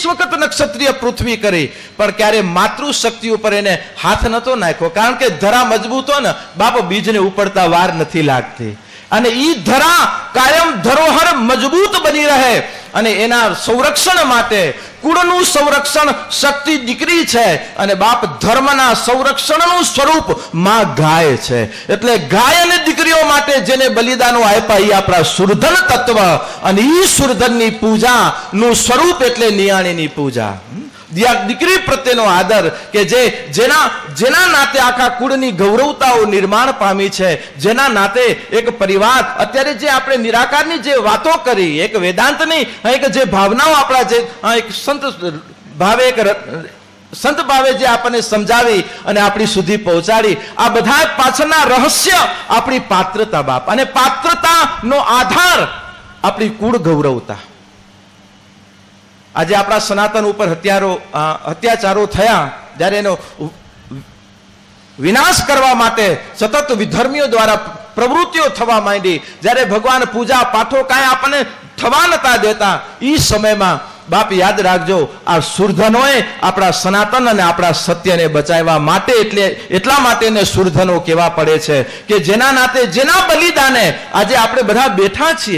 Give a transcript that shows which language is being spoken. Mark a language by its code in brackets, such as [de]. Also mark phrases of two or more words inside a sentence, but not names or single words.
[gu] વખત નક્ષત્રિય પૃથ્વી કરી પણ ક્યારે માતૃશક્તિ ઉપર એને હાથ નતો નાખ્યો કારણ કે ધરા મજબૂત હો ને બાપ બીજને ઉપડતા વાર નથી લાગતી અને ઈ ધરા કાયમ ધરોહર મજબૂત બની રહે અને એના સંરક્ષણ માટે કુળનું સંરક્ષણ શક્તિ દીકરી છે અને બાપ ધર્મના સંરક્ષણનું સ્વરૂપ માં ગાય છે। એટલે ગાય અને દીકરીઓ માટે જેને બલિદાનો આપ્યા ઈ આપણા સુરધન તત્વ અને ઈ સુરધનની પૂજાનું સ્વરૂપ એટલે નિયાણીની પૂજા દીકરી પ્રત્યેનો આદર કે જેના નાતે આખા કુળની ગૌરવતાઓ નિર્માણ પામી છે જેના નાતે એક પરિવાર અત્યારે જે આપણે નિરાકારની જે વાતો કરી એક વેદાંતની એક જે ભાવનાઓ આપણા જે એક સંત ભાવે સંત ભાવે જે આપણને સમજાવી અને આપણી સુધી પહોંચાડી, આ બધા પાછળના રહસ્ય આપણી પાત્રતા બાપ, અને પાત્રતાનો આધાર આપણી કુળ ગૌરવતા. આજે આપણા સનાતન ઉપર અત્યાચારો થયા, જ્યારે એનો વિનાશ કરવા માટે સતત વિધર્મીઓ દ્વારા પ્રવૃત્તિઓ થવા માંડી, જ્યારે ભગવાન પૂજા પાઠો કાંઈ આપણને થવા નતા દેતા, એ સમયમાં બાપ યાદ રાખજો, આ સુરધનોએ આપણા સનાતન અને આપણા સત્યને બચાવવા માટે, એટલા માટે એને સુરધનો કહેવા પડે છે કે જેના નાતે, જેના બલિદાને આજે આપણે બધા બેઠા છીએ.